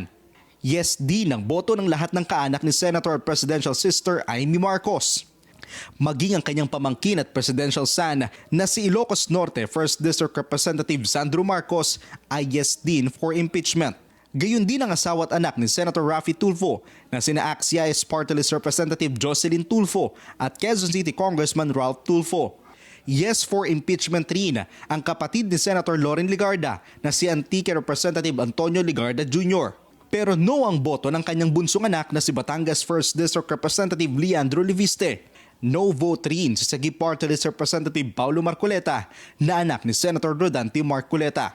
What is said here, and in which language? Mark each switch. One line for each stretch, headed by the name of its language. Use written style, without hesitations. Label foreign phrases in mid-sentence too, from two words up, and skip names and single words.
Filipino: Yes din ang boto ng lahat ng kaanak ni Senator Presidential Sister Amy Marcos. Maging ang kanyang pamangkin at
English: presidential son
Filipino: na si Ilocos Norte 1st District Representative Sandro Marcos ay yes din
English: for impeachment.
Filipino: Gayon din ang asawa at anak ni Senator Raffy Tulfo na sina AXIS Party List Representative Jocelyn Tulfo at Quezon City Congressman Ralph Tulfo.
English: Yes for impeachment
Filipino: rin ang kapatid ni Senator Loren Ligarda na si Antique Representative Antonio Ligarda Jr. Pero no ang boto ng kanyang bunsong anak na si Batangas 1st District Representative Leandro Leviste.
English: No vote
Filipino: rin si Sagip Party List Representative Paulo Marcoleta na anak ni Senator Rodante Marcoleta.